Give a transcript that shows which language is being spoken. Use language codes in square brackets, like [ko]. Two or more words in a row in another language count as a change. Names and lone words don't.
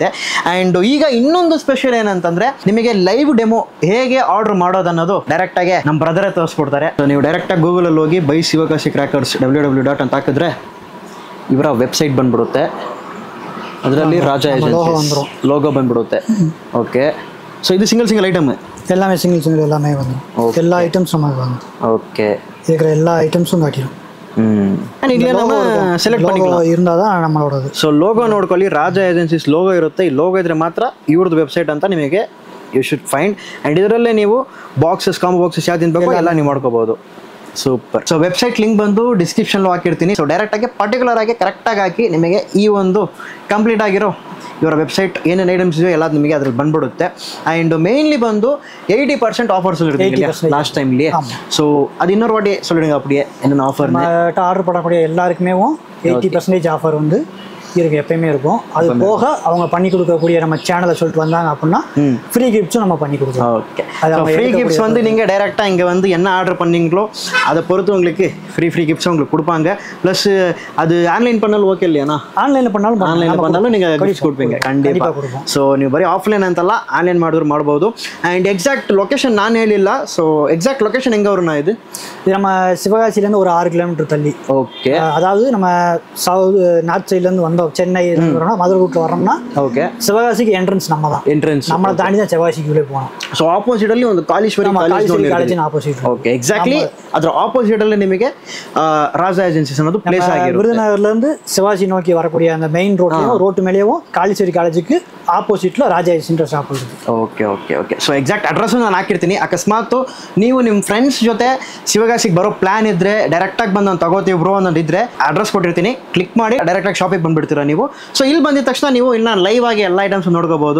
[kn] ಆ್ಯಂಡ್ ಈಗ ಇನ್ನೊಂದು ಸ್ಪೆಷಲ್ ಏನಂತಂದರೆ, ನಿಮಗೆ [en] live demo [kn] ಹೇಗೆ ಆರ್ಡರ್ ಮಾಡೋದು ಅನ್ನೋದು ಡೈರೆಕ್ಟಾಗಿ ನಮ್ಮ ಬ್ರದರೇ ತೋರಿಸ್ಕೊಡ್ತಾರೆ. ಸೊ ನೀವು ಡೈರೆಕ್ಟಾಗಿ ಗೂಗಲಲ್ಲಿ ಹೋಗಿ ಬೈ ಶಿವಕಾಶಿ ಕ್ರ್ಯಾಕರ್ಸ್ www. ಅಂತ ಹಾಕಿದ್ರೆ ಇವರ ವೆಬ್ಸೈಟ್ ಬಂದ್ಬಿಡುತ್ತೆ. ಅದರಲ್ಲಿ ರಾಜಾ ಏಜೆನ್ಸಿ ಲೋಗೋ ಬಂದ್ಬಿಡುತ್ತೆ. ಓಕೆ. ಸೊ ಇದು [en] single item [ta] எல்லாமே சிங்கிள் எல்லாமே வந்து எல்லா ஐட்டம்ஸும் வந்து. ஓகே. இருக்கிற எல்லா ஐட்டம்ஸும் காட்டிடும். [kn] ಸೆಲೆಕ್ಟ್ ಮಾಡಿக்கலாம் [ta] இருந்தால் தான் நம்மளோடது. [kn] ಸೊ ಲೋಗೋ ನೋಡ್ಕೊಳ್ಳಿ, ರಾಜಾ ಏಜೆನ್ಸೀಸ್ ಲೋಗೋ ಇರುತ್ತೆ. ಈ ಲೋಗೋ ಇದ್ರೆ ಮಾತ್ರ ಇವ್ರದ್ದು ವೆಬ್ಸೈಟ್ ಅಂತ ನಿಮಗೆ [en] you should find. [kn] ಆ್ಯಂಡ್ ಇದರಲ್ಲೇ ನೀವು ಬಾಕ್ಸಸ್, [en] combo boxes [kn] ಯಾವ್ದು ಬೇಕು ಎಲ್ಲ ನೀವು ಮಾಡ್ಕೋಬಹುದು. ಸೂಪರ್. ಸೊ [en] website link [kn] ಬಂದು ಡಿಸ್ಕ್ರಿಪ್ಷನ್లో ಹಾಕಿರ್ತೀನಿ. ಸೊ ಡೈರೆಕ್ಟಾಗಿ ಪರ್ಟಿಕ್ಯುಲರ್ ಆಗಿ ಕರೆಕ್ಟಾಗಿ ಹಾಕಿ ನಿಮಗೆ ಈ ಒಂದು ಕಂಪ್ಲೀಟ್ ಆಗಿರೋ ಇವರ ವೆಬ್ಸೈಟ್ ಏನೇನು ಐಟಮ್ಸ್ ಇದೆಯೋ ಎಲ್ಲ ನಿಮಗೆ ಅದ್ರಲ್ಲಿ ಬಂದ್ಬಿಡುತ್ತೆ. ಆ್ಯಂಡ್ ಮೇನ್ಲಿ ಬಂದು 80% ಆಫರ್ಸ್ ಇರುತ್ತೆ [ta] லாஸ்ட் டைம்லயே. ஸோ அது இன்னொரு வாட்டி சொல்லிடுங்க அப்படியே என்னென்ன ஆஃபர். ஆர்டர் பண்ணக்கூடிய எல்லாருக்குமே 80% ஆஃபர் வந்து இருக்கு, எப்பயுமே இருக்கும். அது போக அவங்க பண்ணி கொடுக்கக்கூடிய நம்ம சேனலை சொல்லிட்டு வந்தாங்க அப்படின்னா [en] free gifts-um [ta] நம்ம பண்ணி கொடுக்குறோம். ஓகே. [en] free gifts [ta] வந்து நீங்கள் டைரெக்டாக இங்கே வந்து என்ன ஆர்டர் பண்ணீங்களோ அதை பொறுத்து உங்களுக்கு [en] free gifts [ta] உங்களுக்கு கொடுப்பாங்க. ப்ளஸ் அது ಆನ್ಲೈನ್ பண்ணாலும் ಓಕೆ இல்லையாண்ணா? ಆನ್ಲೈನ್ பண்ணாலும் நீங்கள் கிஃப்ட்ஸ் கொடுப்பீங்க கண்டிப்பாக. [kn] ಸೊ ನೀವು ಬರೀ ಆಫ್ಲೈನ್ ಅಂತಲ್ಲ, ಆನ್ಲೈನ್ ಮಾಡಿದ್ರು ಮಾಡ್ಬೋದು. ಆ್ಯಂಡ್ [en] exact location [kn] ನಾನು ಹೇಳಿಲ್ಲ. ಸೊ [en] exact location [kn] ಹೆಂಗೆ ಅವ್ರನ್ನ இது [ta] நம்ம சிவகாசிலேருந்து ஒரு 6 கிலோமீட்டர் தள்ளி. ஓகே. அதாவது நம்ம [en] north side-லேருந்து [ta] வந்தோம், சென்னை மதுரை ரூட்ல வரோம்னா ஓகே, சிவகாசிக்கு என்ட்ரன்ஸ் நம்ம தான். நம்மளை தாண்டி தான் சிவகாசிக்கு உள்ளே போகணும். [kn] ಸೊ ಆಪೋಸಿಟ್ ಅಲ್ಲಿ ಒಂದು ಕಾಲೇಶ್ವರಿ ಕಾಲೇಜಿನ ಆಪೋಸಿಟ್. ಓಕೆ, ಎಕ್ಸಾಕ್ಟ್ಲಿ ಅದರ ಆಪೋಸಿಟ್ ಅಲ್ಲಿ ನಿಮಗೆ ರಾಜಾ ಏಜೆನ್ಸೀಸ್ ಅನ್ನೋದು ಪ್ಲೇಸ್ ಆಗಿರುತ್ತೆ. [ta] விருதுநகர்ல இருந்து சிவாஜி நோக்கி வரக்கூடிய அந்த [en] main road-u [ta] மேலேயும் [kn] ಕಾಲೇಶ್ವರಿ ಕಾಲೇಜಿಗೆ ಆಪೋಸಿಟ್ ರಾಜಾ ಏಜೆನ್ಸಿ ಶಾಪ್ ಇದೆ. [en] OK OK OK. [kn] ಸೊ [en] exact address [kn] ನಾನು ಹಾಕಿರ್ತೀನಿ. ಅಕಸ್ಮಾತ್ ನೀವು ನಿಮ್ಮ ಫ್ರೆಂಡ್ಸ್ ಜೊತೆ ಶಿವಗಾಸಿಗೆ ಬರೋ ಪ್ಲಾನ್ ಇದ್ರೆ ಡೈರೆಕ್ಟಾಗಿ ಬಂದು ನಾನು ತಗೋತೀವಿ ಬ್ರೋ ಅನ್ನೋದಿದ್ರೆ ಅಡ್ರೆಸ್ ಕೊಟ್ಟಿರ್ತೀನಿ, ಕ್ಲಿಕ್ ಮಾಡಿ ಡೈರೆಕ್ಟಾಗಿ ಶಾಪಿಗೆ ಬಂದುಬಿಡ್ತೀರಾ ನೀವು. ಸೊ ಇಲ್ಲಿ ಬಂದಿದ ತಕ್ಷಣ ನೀವು ಇನ್ನು ಲೈವ್ ಆಗಿ ಎಲ್ಲ ಐಟಮ್ಸ್ ನೋಡ್ಕೋಬಹುದು.